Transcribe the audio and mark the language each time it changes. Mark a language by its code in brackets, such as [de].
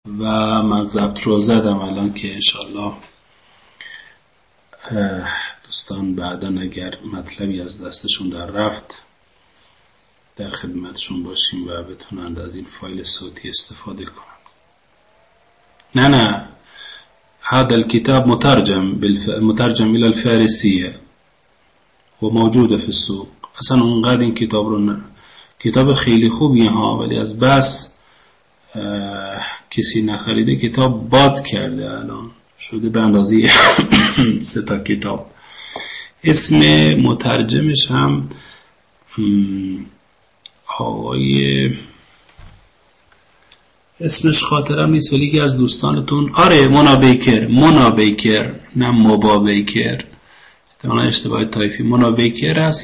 [fa] و من ضبط رو زدم الان که انشالله دوستان بعدا اگر مطلبی از دستشون در رفت در خدمتشون باشیم و بتونند از این فایل صوتی استفاده کنند. [ar] نه، هذا الكتاب مترجم الى الفارسية و موجود في السوق. [fa] اصلا اونقدر این کتاب رو کتاب خیلی خوبی ها، ولی از بس کسی نخریده کتاب باد کرده، الان شده به اندازه 3 تا کتاب. اسم مترجمش هم آقای اسمش خاطرم نیست، ولی یکی از دوستانتون، آره، منا بیکر، نه موبا بیکر، احتمالا اشتباه تایپی، منا بیکر هست.